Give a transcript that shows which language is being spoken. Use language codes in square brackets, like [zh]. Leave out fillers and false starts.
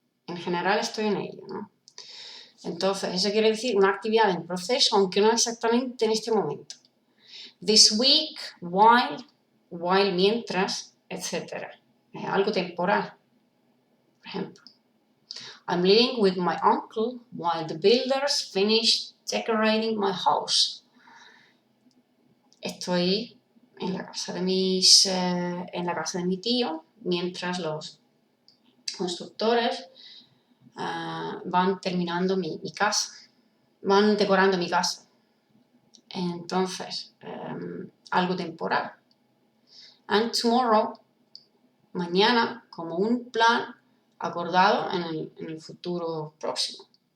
[es] En general estoy en ello, ¿no? Entonces, eso quiere decir una actividad en proceso, aunque no exactamente en este momento. [en] This week, while, mientras, etc. [es] Algo temporal, por ejemplo. [en] I'm living with my uncle while the builders finish decorating my house. [es] Estoy en la casa de mi tío mientras los constructores van terminando mi casa, van decorando mi casa. Entonces, algo temporal. [en] And tomorrow, [es] mañana, como un plan acordado en el futuro próximo.